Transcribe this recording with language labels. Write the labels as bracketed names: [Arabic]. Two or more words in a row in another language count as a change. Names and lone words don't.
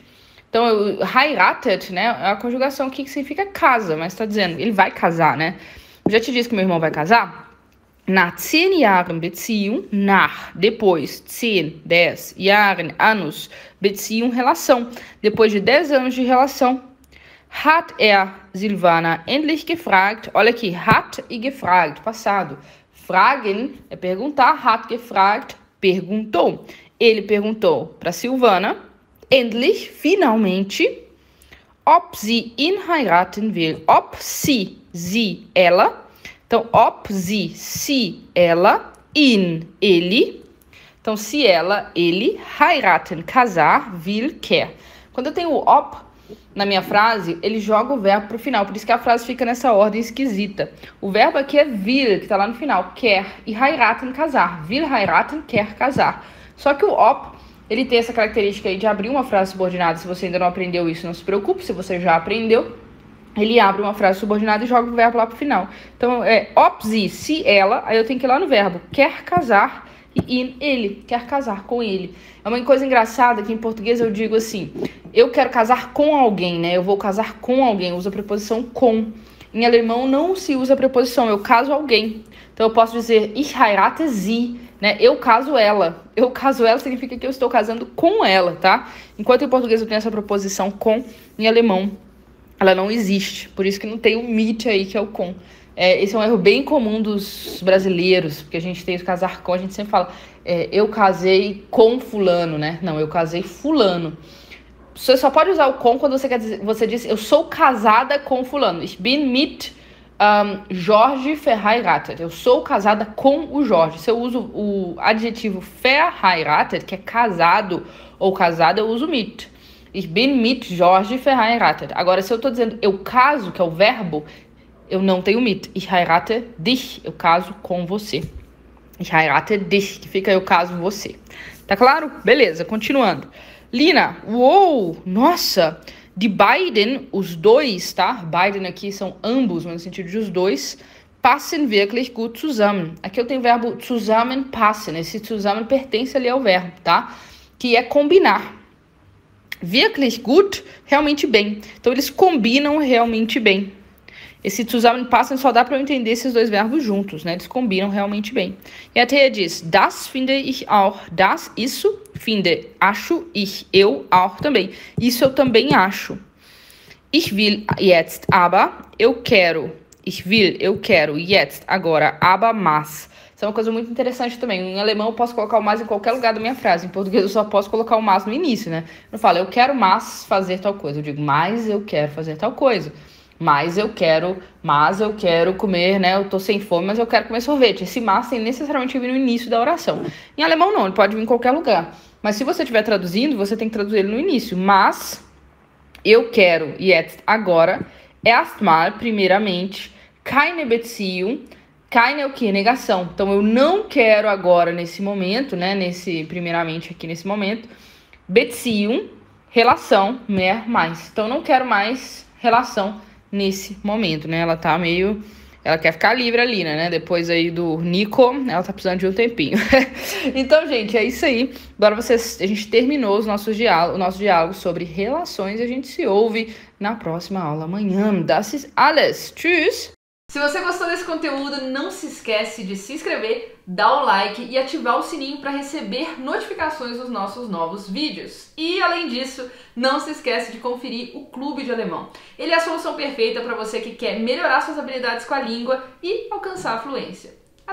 [Portuguese] Então, heiratet, né? É a conjugação aqui que significa casa, mas está dizendo, ele vai casar, né? Eu já te disse que meu irmão vai casar? [German] Nach 10 Jahren Beziehung, depois, 10 Jahren, anos, Beziehung, [Portuguese] relação. Depois de 10 anos de relação, [German] hat Silvana endlich gefragt. [Portuguese] Olha aqui, hat e gefragt, passado. Fragen é perguntar, [German] hat gefragt, [Portuguese] perguntou. Ele perguntou para Silvana, [German] endlich, finalmente, ob sie ihn heiraten will. Ob sie, [Portuguese] ela. Então, [German] ob sie, [Portuguese] se ela, ihn, ele. Então, se ela, ele, heiraten, casar, will, quer. Quando eu tenho o ob na minha frase, ele joga o verbo pro final. Por isso que a frase fica nessa ordem esquisita. O verbo aqui é will, que tá lá no final, quer. [German] E heiraten, casar. Will heiraten, [Portuguese] quer casar. Só que o ob, ele tem essa característica aí de abrir uma frase subordinada. Se você ainda não aprendeu isso, não se preocupe. Se você já aprendeu, ele abre uma frase subordinada e joga o verbo lá pro final. Então, ob sie, se ela, aí eu tenho que ir lá no verbo quer casar e in, ele, quer casar com ele. É uma coisa engraçada que em português eu digo assim, eu quero casar com alguém, né? Eu vou casar com alguém, usa a preposição com. Em alemão não se usa a preposição, eu caso alguém. Então eu posso dizer [German] ich heirate sie, [Portuguese] né? Eu caso ela. Eu caso ela significa que eu estou casando com ela, tá? Enquanto em português eu tenho essa preposição com, em alemão ela não existe, por isso que não tem o mit aí, que é o com. Esse é um erro bem comum dos brasileiros, porque a gente tem o casar com, a gente sempre fala, eu casei com fulano, né? Não, eu casei fulano. Você só pode usar o com quando você diz, eu sou casada com fulano. [German] Ich bin mit Jorge verheiratet. [Portuguese] Eu sou casada com o Jorge. Se eu uso o adjetivo verheiratet, que é casado ou casada, eu uso mit. [German] Ich bin mit Jorge verheiratet. [Portuguese] Agora, se eu tô dizendo eu caso, que é o verbo, eu não tenho mit. [German] Ich heirate dich. [Portuguese] Eu caso com você. [German] Ich heirate dich, [Portuguese] que fica eu caso você. Tá claro? Beleza, continuando. Lina, uou, nossa, [German] die beiden, [Portuguese] os dois, tá? Beiden aqui são ambos, mas no sentido de os dois, [German] passen wirklich gut zusammen. [Portuguese] Aqui eu tenho o verbo zusammenpassen. Esse zusammen pertence ali ao verbo, tá? Que é combinar. [German] Wirklich gut, [Portuguese] realmente bem. Então, eles combinam realmente bem. Esse zusammenpassen só dá para eu entender esses dois verbos juntos, né? Eles combinam realmente bem. E a Thea diz, [German] das finde ich auch. [Portuguese] Das, isso, finde, acho, ich, eu, auch também. Isso eu também acho. [German] Ich will jetzt, aber, [Portuguese] eu quero. [German] Ich will, [Portuguese] eu quero, jetzt, agora, aber, mas. Isso é uma coisa muito interessante também. Em alemão eu posso colocar o mas em qualquer lugar da minha frase. Em português eu só posso colocar o mas no início, né? Eu não falo, eu quero mas fazer tal coisa. Eu digo, mas eu quero fazer tal coisa. Mas eu quero comer, né? Eu tô sem fome, mas eu quero comer sorvete. Esse mas tem necessariamente que vir no início da oração. Em alemão não, ele pode vir em qualquer lugar. Mas se você estiver traduzindo, você tem que traduzir ele no início. Mas eu quero jetzt agora, erstmal, primeiramente, [German] keine Beziehung. [Portuguese] Keine é o que? Negação. Então, eu não quero agora, nesse momento, né? Primeiramente aqui nesse momento, Beziehung, relação, mehr, mais. Então, eu não quero mais relação nesse momento, né? Ela quer ficar livre ali, né? Depois aí do Nico, ela tá precisando de um tempinho. Então, gente, é isso aí. Agora a gente terminou o nosso diálogo sobre relações e a gente se ouve na próxima aula amanhã. [German] Das ist alles. Tschüss! [Portuguese] Se você gostou desse conteúdo, não se esquece de se inscrever, dar o like e ativar o sininho para receber notificações dos nossos novos vídeos. E além disso, não se esquece de conferir o Clube de Alemão. Ele é a solução perfeita para você que quer melhorar suas habilidades com a língua e alcançar a fluência.